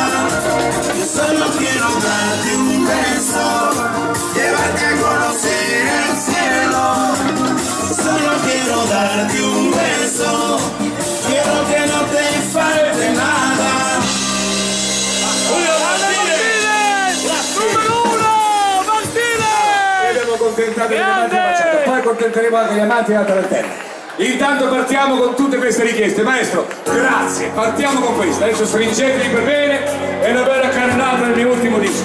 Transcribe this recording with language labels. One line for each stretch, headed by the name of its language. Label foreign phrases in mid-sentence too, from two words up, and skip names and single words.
Spanish: Yo solo quiero darte un beso, llevarte a conocer el cielo. Solo quiero darte un beso, quiero que no te falte nada.
Italian: Julio Martinez! Numero 1! Martinez! Abbiamo accontentato gli amanti della baciata, poi accontenteremo anche gli amanti della tarantella. Intanto partiamo con tutte queste richieste. Maestro, grazie, partiamo con questa. Adesso stringetevi per bene e una bella carrellata del mio ultimo disco.